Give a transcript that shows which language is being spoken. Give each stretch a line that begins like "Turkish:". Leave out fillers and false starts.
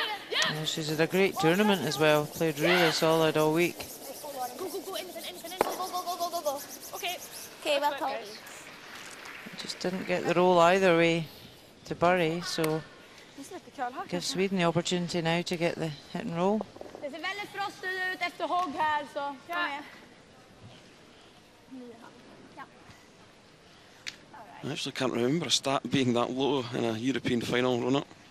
English: Yeah, she's had a great tournament as well, played really solid all week. Okay, well told. Just didn't get the roll either way to Bury, so gives Sweden the opportunity now to get the hit and roll.
Swedish: Det ser väldigt frostigt ut efter hugg här, så kom igen.
English: I actually can't remember a stat being that low in a European final, Rona.